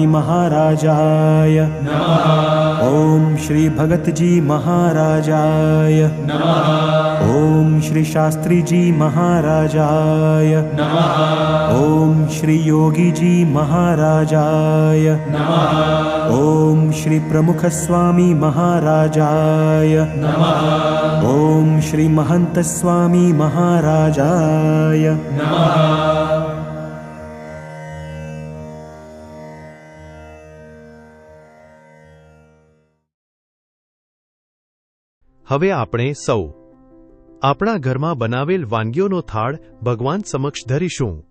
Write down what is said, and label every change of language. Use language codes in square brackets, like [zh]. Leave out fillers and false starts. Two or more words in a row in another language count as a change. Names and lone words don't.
[sa] महाराजाय ॐ श्री भगत जी महाराजाय ॐ श्री शास्त्री जी महाराजाय ॐ श्री योगी जी महाराजाय ॐ श्री प्रमुख स्वामी महाराजाय ॐ श्री महंत स्वामी महाराजाय [gu] હવે આપણે સૌ આપણા ઘરમાં બનાવેલ વાનગીઓનો થાળ ભગવાન સમક્ષ ધરીશું.